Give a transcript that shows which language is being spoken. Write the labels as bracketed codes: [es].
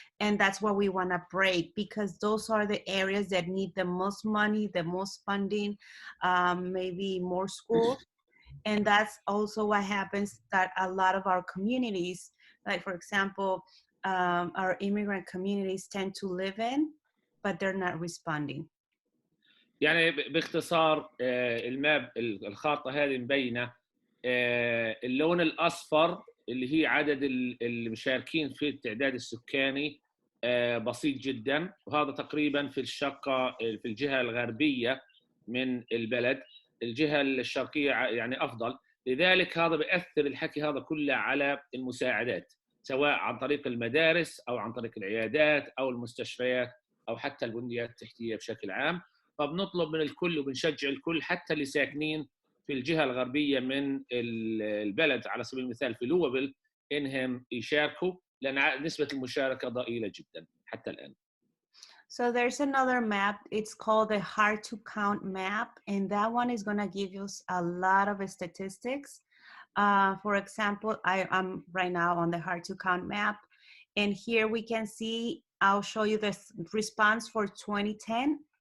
[en] And that's what we want to break, because those are the areas that need the most money, the most funding, maybe more schools. And that's also what happens, that a lot of our communities, like for example, our immigrant communities tend to live in, but they're not responding. [ar] يعني باختصار الخارطة هذه مبينة اللون الأصفر اللي هي عدد المشاركين في التعداد السكاني بسيط جدا، وهذا تقريبا في الشقة في الجهة الغربية من البلد. الجهة الشرقية يعني أفضل، لذلك هذا بيأثر الحكي هذا كله على المساعدات، سواء عن طريق المدارس أو عن طريق العيادات أو المستشفيات أو حتى البنيات التحتية بشكل عام. فبنطلب من الكل وبنشجع الكل، حتى اللي ساكنين في الجهة الغربية من البلد على سبيل المثال في لويفل، إنهم يشاركوا، لأن نسبة المشاركة ضئيلة جدا حتى الآن. [en] So there's another map. It's called the hard to count map, and that one is going to give us a lot of statistics. For example, I'm right now on the hard to count map, and here we can see, I'll show you the response for 2010.